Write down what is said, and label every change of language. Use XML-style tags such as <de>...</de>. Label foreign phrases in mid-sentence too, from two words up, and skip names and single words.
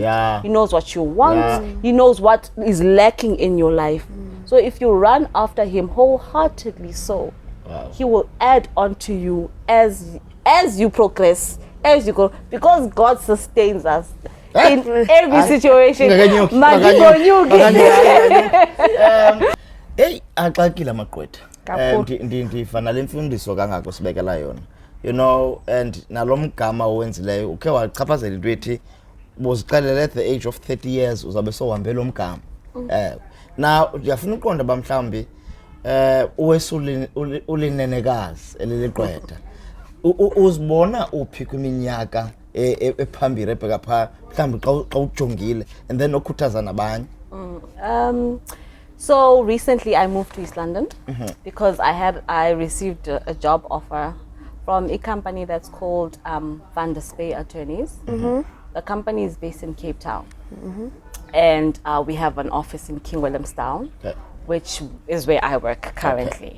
<en>He knows what you want. He knows what is lacking in your life. So if you run after Him wholeheartedly, He will add onto you as you progress, as you go, because God sustains us in every situation.</en> <xh>Axakile amagqwetha. Ndifana le mfundiso kangako sibekela yona.</xh> <en>You know,</en> <xh>and nalomgama owenzileyo ukhe wachaphazela into ethi bozixelele</xh> <en>at the age of 30 years</en> <xh>uzabe sohambela umgama. Now ndiyafuna uqonda bamhlawumbi ulinenekazi eliliqwetha. Uzibona uphi kwiminyaka ephambili ebheka pha mhlawumbi xa ujongile</xh> <en>and then</en> <xh>okhuthaza nabanye?</xh> <en>So recently I moved to East London because I received a job offer from a company that's called Mntase Attorneys. The company is based in Cape Town, and we have an office in King Williamstown, which is where I work currently.</en>